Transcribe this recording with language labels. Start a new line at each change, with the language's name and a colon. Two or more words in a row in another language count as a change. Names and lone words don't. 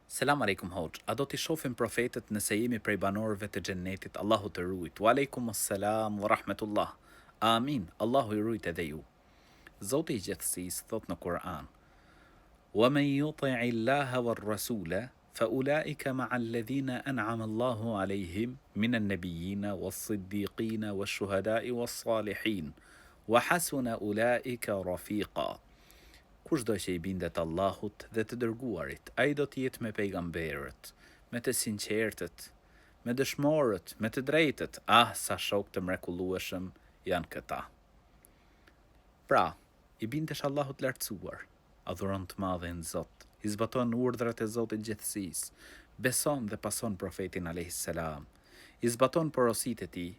Arabic: السلام عليكم hoxh.
Albanian: A do t'i shohim profetët nëse jemi prej banorëve të xhennetit? Allahu të ruajt.
Arabic: وعليكم السلام ورحمة الله. آمين.
Albanian: Allahu I ruajt edhe ju. Zoti I gjithësisë thot në Kur'an:
Arabic: "ومن يطع الله والرسول فأولئك مع الذين أنعم الله عليهم من النبيين والصديقين والشهداء والصالحين وحسن أولئك رفيقا."
Albanian: Kushdo që I bindet Allahut dhe të dërguarit, ai do të jetë me pejgamberët, me të sinqertët, me dëshmorët, me të drejtët. Sa shok të mrekullueshëm janë këta. Pra, I bindesh Allahut lartësuar, adhuron të madhin Zot, I zbaton urdhrat e Zotit gjithësisë, beson dhe pason profetin
Arabic: عليه السلام,
Albanian: I zbaton porositë e tij.